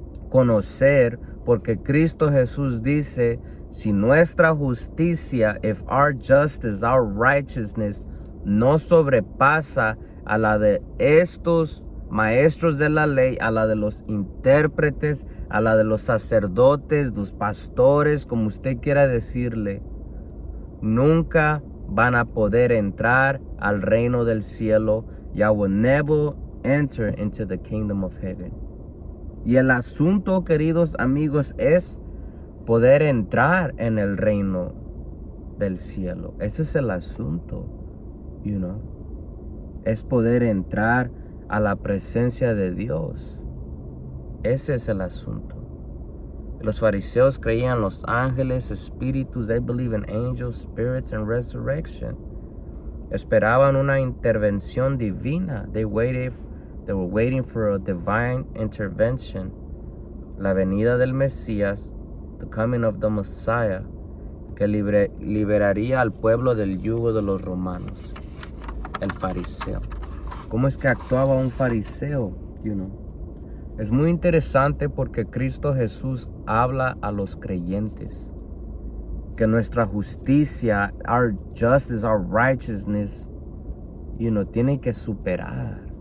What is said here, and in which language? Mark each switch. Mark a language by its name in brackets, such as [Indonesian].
[Spanish] conocer, porque Cristo Jesús dice, si nuestra justicia, [English] if our justice, our righteousness, [Spanish] no sobrepasa a la de estos maestros de la ley, a la de los intérpretes, a la de los sacerdotes, los pastores, como usted quiera decirle, nunca van a poder entrar al reino del cielo. [English] You will never enter into the kingdom of heaven. [Spanish] Y el asunto, queridos amigos, es poder entrar en el reino del cielo. Ese es el asunto, Es poder entrar a la presencia de Dios. Ese es el asunto. Los fariseos creían en los ángeles, espíritus. [English] They believe in angels, spirits, and resurrection. [Spanish] Esperaban una intervención divina. [English] They were waiting for a divine intervention. [Spanish] La venida del Mesías, [English] the coming of the Messiah, [Spanish] que liberaría al pueblo del yugo de los romanos. El fariseo. ¿Cómo es que actuaba un fariseo? Es muy interesante porque Cristo Jesús habla a los creyentes que nuestra justicia, [English] our justice, our righteousness, [Spanish] tiene que superar.